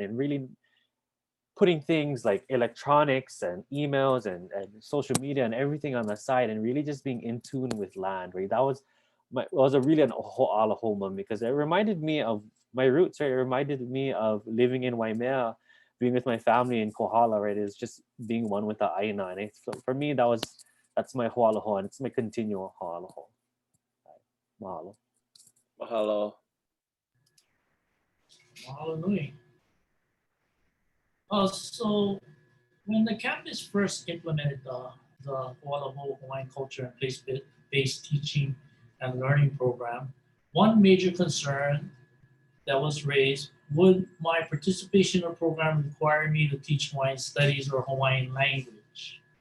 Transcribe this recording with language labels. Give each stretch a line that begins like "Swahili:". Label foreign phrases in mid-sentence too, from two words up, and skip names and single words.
English: And really putting things like electronics and emails and social media and everything on the side, and really just being in tune with land, right? That was a really an ho'alaho moment, because it reminded me of my roots, right? It reminded me of living in Waimea being with my family in Kohala, right, is just being one with the Aina. And so for me, that's my ho'alaho, and it's my continual ho'alaho. Mahalo. Mahalo.
Hawaiian: Mahalo nui.
English: So when the campus first implemented the Ho'alaho Hawaiian culture and place-based teaching and learning program, one major concern that was raised: would my participation in the program require me to teach Hawaiian studies or Hawaiian language?